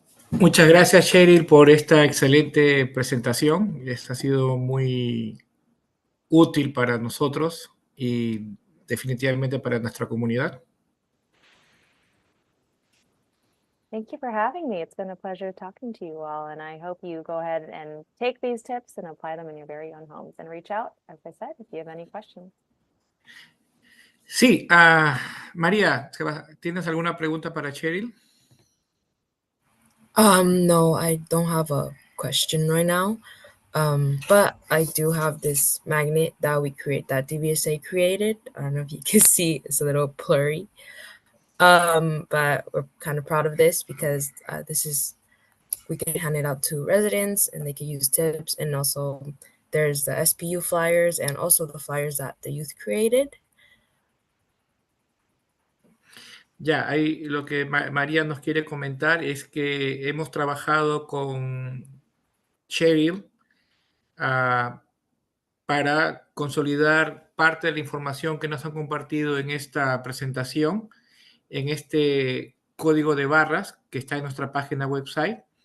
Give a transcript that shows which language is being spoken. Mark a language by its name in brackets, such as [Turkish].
[Spanish] Muchas gracias, Cheryl, por esta excelente presentación. Esta ha sido muy útil para nosotros y definitivamente para nuestra comunidad. [English] Thank you for having me. It's been a pleasure talking to you all, and I hope you go ahead and take these tips and apply them in your very own homes and reach out, as I said, if you have any questions. [Spanish] Sí, María, ¿tienes alguna pregunta para Cheryl? [English] No, I don't have a question right now. But I do have this magnet that DVSA created. I don't know if you can see, it's a little blurry. But we're kind of proud of this because we can hand it out to residents and they can use tips. And also there's the SPU flyers and also the flyers that the youth created. [Spanish] Ya, ahí lo que María nos quiere comentar es que hemos trabajado con Cheryl para consolidar parte de la información que nos han compartido en esta presentación, en este código de barras que está en nuestra página website.